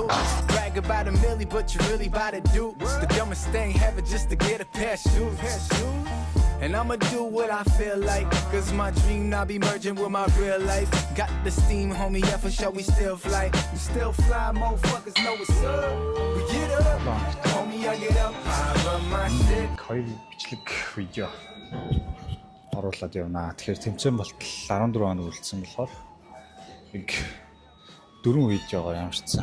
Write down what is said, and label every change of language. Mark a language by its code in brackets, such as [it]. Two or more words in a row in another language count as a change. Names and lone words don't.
[en] Brag about a milli, but you really about to do the dumbest thing ever just to get a pair of shoes. And I'ma do what I feel like, cause my dream now be merging with my real life. Got the steam, homie, yeah for sure we still fly. We still fly, motherfuckers know what's up. We get up, homie, I get up, I run my shit. [mn] Хоёр бичлэг видео оруулаад явнаа. Тэгэхээр тэмцээн болтол 14 хоног үлдсэн болохоор нэг 4 видеогоор ямарчсан.